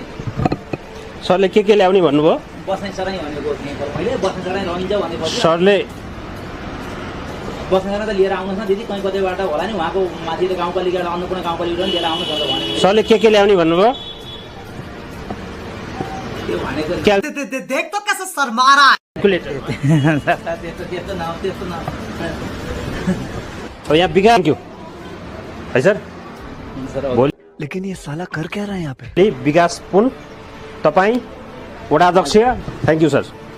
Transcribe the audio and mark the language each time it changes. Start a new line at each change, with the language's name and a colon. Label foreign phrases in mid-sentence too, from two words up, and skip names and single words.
Nepali: सरले के ल्याउने भन्नुभयो? बस्ने सराई भनेको मैले बस्ने सराई लैन्छ भनेको सरले बस्ने सराई त लिएर आउनुहोस् न दिदी, कहीँ कतैबाट होला नि उहाँको माथि त गाउँपालिका अन्नपूर्ण गाउँपालिका लिएर आउनुहोस् भनेर भने। सरले के ल्याउने भन्नुभयो? त्यो भनेको
Hindi: देख तो कैसे शर्मा रहा है।
Nepali: त्यस्तो न
Hindi: यहाँ बिगा क्यों है सर? बोल। लेकिन ये साला कर क्या रहा है यहाँ पे?
Nepali: विकास पुन तपाईँ वडा अध्यक्ष,
English: thank you
Nepali: सर।